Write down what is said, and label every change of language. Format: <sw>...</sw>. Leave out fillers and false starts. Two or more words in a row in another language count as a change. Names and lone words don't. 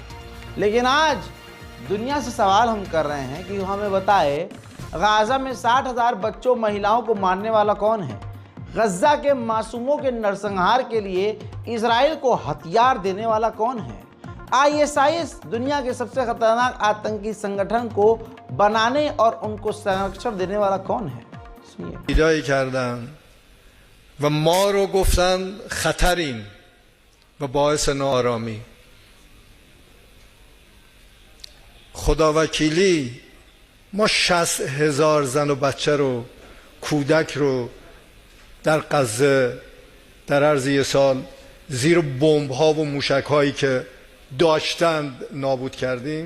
<hi>लेकिन आज दुनिया से सवाल हम कर रहे हैं कि हमें बताए, गाज़ा में 60,000 बच्चों महिलाओं को मारने वाला कौन है? गज़ा के मासूमों के नरसंहार के लिए इजराइल को हथियार देने वाला कौन है? ISIS दुनिया के सबसे खतरनाक आतंकी संगठन को बनाने और उनको संरक्षण देने वाला कौन है? सुनिए।</hi> <fa>و ما رو گفتن خطریم و باعث ناآرامی. خداوکیلی ما 60,000 زن و بچه رو، کودک رو در غزه در عرض یه سال زیر بمب ها و موشک هایی که داشتند نابود کردیم.</fa>